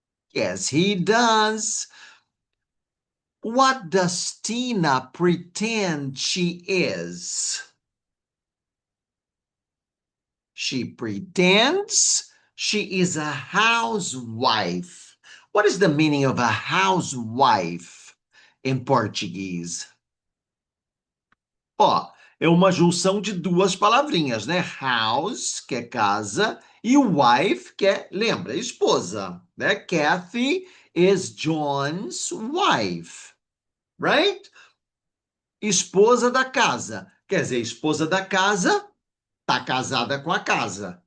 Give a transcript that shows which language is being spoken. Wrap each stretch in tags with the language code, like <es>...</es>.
<en>Yes, he does. What does Tina pretend she is? She pretends she is a housewife. What is the meaning of a housewife in Portuguese?</en> <pt>Ó, é uma junção de duas palavrinhas, né? House, que é casa, e wife, que é, lembra, esposa, né?</pt> <en>Kathy is John's wife, right?</en> <pt>Esposa da casa. Quer dizer, esposa da casa tá casada com a casa.</pt>